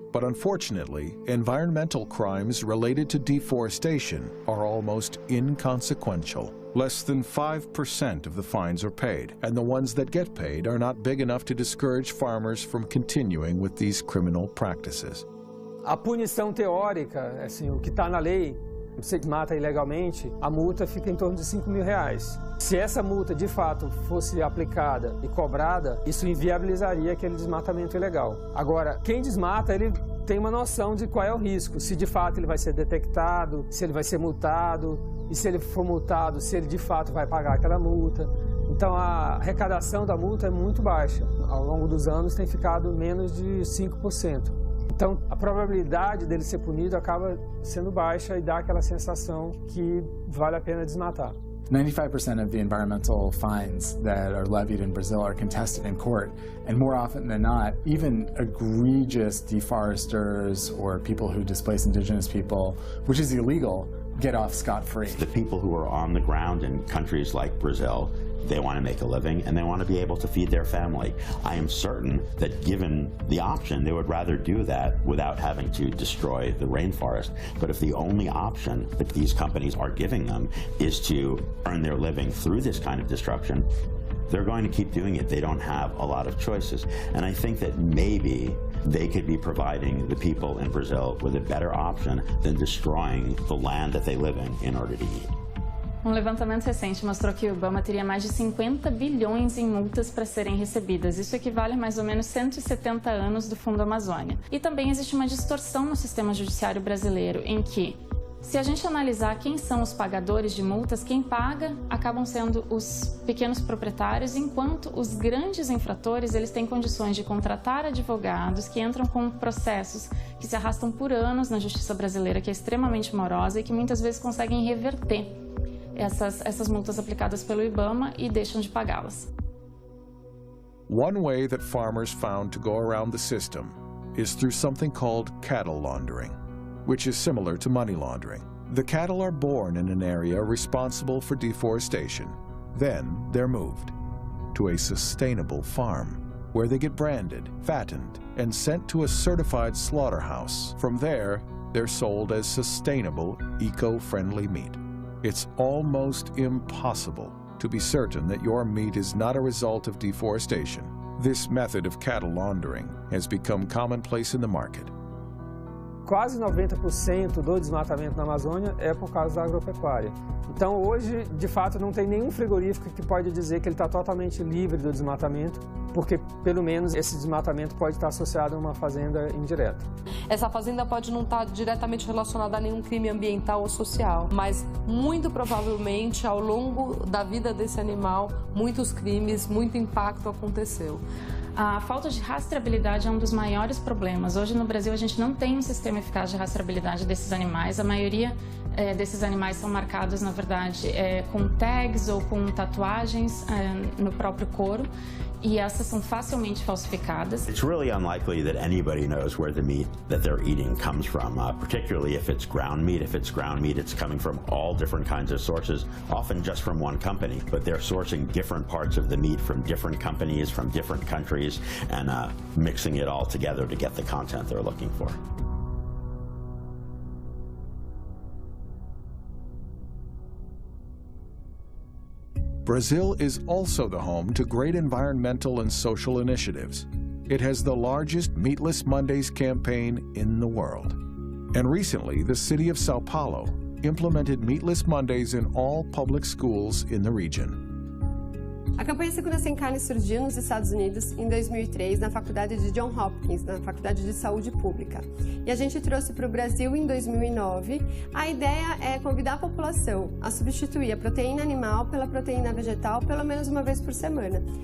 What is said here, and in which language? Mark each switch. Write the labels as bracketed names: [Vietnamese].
[English] But unfortunately, environmental crimes related to deforestation are almost inconsequential. Less than 5% of the fines are paid, and the ones that get paid are not big enough to discourage farmers from continuing with these criminal practices. [Portuguese] A punição teórica, assim, o que está na lei, você mata ilegalmente, a multa fica em torno de R$5.000. Se essa multa de fato fosse aplicada e cobrada, isso inviabilizaria aquele desmatamento ilegal. Agora, quem desmata, ele tem uma noção de qual é o risco, se de fato ele vai ser detectado, se ele vai ser multado, e se ele for multado, se ele de fato vai pagar aquela multa. Então a arrecadação da multa é muito baixa. Ao longo dos anos tem ficado menos de 5%. Então, a probabilidade dele ser punido acaba sendo baixa e dá aquela sensação que vale a pena desmatar. [English] 95% of the environmental fines that are levied in Brazil are contested in court, and more often than not, even egregious deforesters or people who displace indigenous people, which is illegal, get off scot-free. The people who are on the ground in countries like Brazil, they want to make a living and they want to be able to feed their family. I am certain that given the option, they would rather do that without having to destroy the rainforest. But if the only option that these companies are giving them is to earn their living through this kind of destruction, they're going to keep doing it. They don't have a lot of choices. And I think that maybe they could be providing the people in Brazil with a better option than destroying the land that they live in order to eat. [Portuguese] Um levantamento recente mostrou que o Obama teria mais de 50 bilhões em multas para serem recebidas. Isso equivale a mais ou menos 170 anos do Fundo Amazônia. E também existe uma distorção no sistema judiciário brasileiro, em que, se a gente analisar quem são os pagadores de multas, quem paga acabam sendo os pequenos proprietários, enquanto os grandes infratores eles têm condições de contratar advogados que entram com processos que se arrastam por anos na justiça brasileira, que é extremamente morosa e que muitas vezes conseguem reverter essas multas aplicadas pelo IBAMA e deixam de pagá-las. [English] One way that farmers found to go around the system is through something called cattle laundering, which is similar to money laundering. The cattle are born in an area responsible for deforestation. Then they're moved to a sustainable farm, where they get branded, fattened, and sent to a certified slaughterhouse. From there, they're sold as sustainable, eco-friendly meat. It's almost impossible to be certain that your meat is not a result of deforestation. This method of cattle laundering has become commonplace in the market. [Portuguese] Quase 90% do desmatamento na Amazônia é por causa da agropecuária. Então hoje, de fato, não tem nenhum frigorífico que pode dizer que ele está totalmente livre do desmatamento, porque pelo menos esse desmatamento pode estar associado a uma fazenda indireta. Essa fazenda pode não estar diretamente relacionada a nenhum crime ambiental ou social, mas muito provavelmente ao longo da vida desse animal, muitos crimes, muito impacto aconteceu. A falta de rastreabilidade é um dos maiores problemas. Hoje no Brasil a gente não tem um sistema eficaz de rastreabilidade desses animais. A maioria desses animais são marcados, na verdade, com tags ou com tatuagens no próprio couro. E essas são facilmente falsificadas. [English] It's really unlikely that anybody knows where the meat that they're eating comes from, particularly if it's ground meat. If it's ground meat, it's coming from all different kinds of sources, often just from one company. But they're sourcing different parts of the meat from different companies, from different countries, and mixing it all together to get the content they're looking for. Brazil is also the home to great environmental and social initiatives. It has the largest Meatless Mondays campaign in the world. And recently, the city of Sao Paulo implemented Meatless Mondays in all public schools in the region. [Portuguese] A campanha Segunda Sem Carne surgiu nos Estados Unidos em 2003 na faculdade de Johns Hopkins, na Faculdade de Saúde Pública. E a gente trouxe para o Brasil em 2009. A ideia é convidar a população a substituir a proteína animal pela proteína vegetal pelo menos uma vez por semana.